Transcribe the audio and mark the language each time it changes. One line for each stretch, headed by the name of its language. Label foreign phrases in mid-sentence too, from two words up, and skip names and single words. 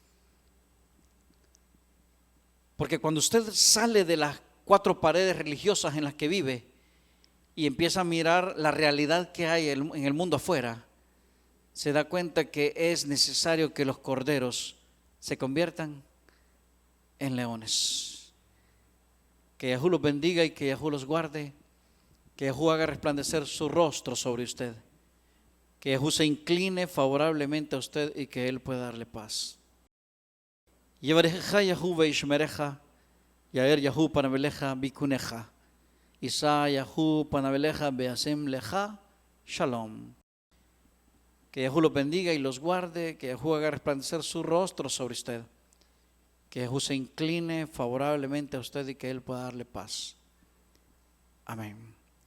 Spanish: Porque cuando usted sale de las 4 paredes religiosas en las que vive y empieza a mirar la realidad que hay en el mundo afuera, se da cuenta que es necesario que los corderos se conviertan en leones. Que Yahú los bendiga y que Yahú los guarde, que Yahú haga resplandecer su rostro sobre usted, que Yahú se incline favorablemente a usted y que Él pueda darle paz.
Hebrew: יברכך יהו וישמרך, יאר יהו פניו אליך ויחנך, ישא יהו פניו אליך וישם לך, shalom.
Spanish: Que Yahú los bendiga y los guarde, que Yahú haga resplandecer su rostro sobre usted, que Yahú se incline favorablemente a usted y que Él pueda darle paz. Amén.